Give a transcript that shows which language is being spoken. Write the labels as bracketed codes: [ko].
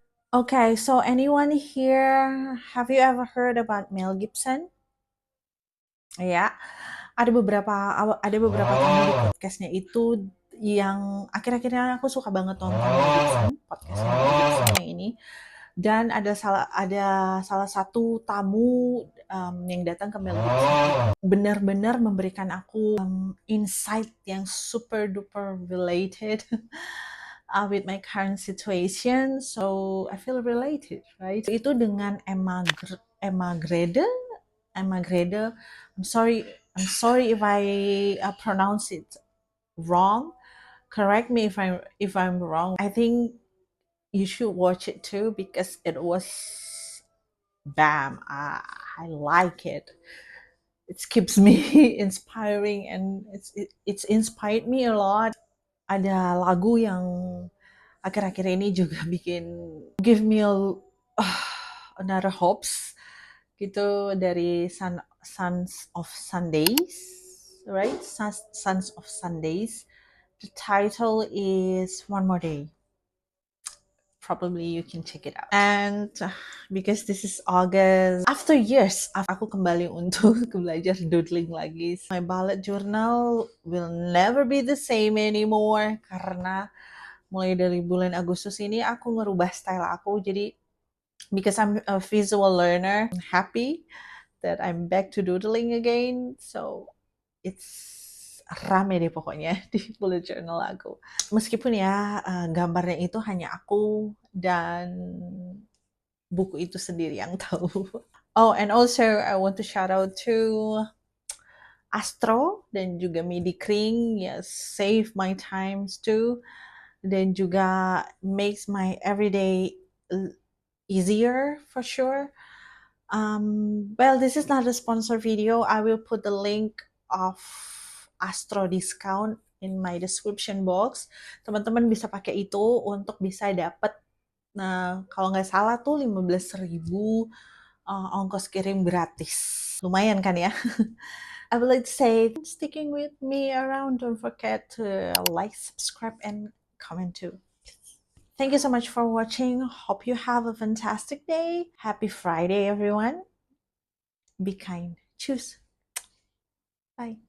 [en] Okay, so anyone here, have you ever heard about Mel Gibson? [id] Ya, ada beberapa tamu di podcastnya itu yang akhir-akhirnya aku suka banget nonton Mel Gibson, podcastnya Mel Gibson yang ini. Dan ada salah satu tamu yang datang ke Mel Gibson benar-benar memberikan aku insight yang [en] super duper related with my current situation, so I feel related, right? [id] Itu dengan Emma Grede. [en] I'm sorry if I pronounce it wrong. Correct me if I'm wrong. I think you should watch it too because it was bam. I like it. It keeps me inspiring and it's inspired me a lot. [id] Ada lagu yang akhir-akhir ini juga [en] give me another hopes [id] gitu, dari Sons of Sundays, right? [en] Sons of Sundays. The title is One More Day. Probably you can check it out. And because this is August, after years, [id] aku kembali untuk belajar doodling lagi. [en] My bullet journal will never be the same anymore [id] karena mulai dari bulan Agustus ini aku ngerubah style aku. [en] Jadi because I'm a visual learner, I'm happy that I'm back to doodling again. So it's [id] rame deh pokoknya di bullet journal aku. Meskipun ya gambarnya itu hanya aku dan buku itu sendiri yang tahu. [en] Oh, and also I want to shout out to Astro dan juga Medicring, yes, save my times too, dan juga makes my everyday easier for sure. Well, this is not a sponsor video. I will put the link of Astro discount in my description box. [id] Teman-teman bisa pakai itu untuk bisa dapat, nah kalau nggak salah tuh 15.000 ongkos kirim gratis. Lumayan kan ya? [en] I would like to say sticking with me around. Don't forget to like, subscribe, and comment too. Thank you so much for watching. Hope you have a fantastic day. Happy Friday, everyone. Be kind. Choose. Bye.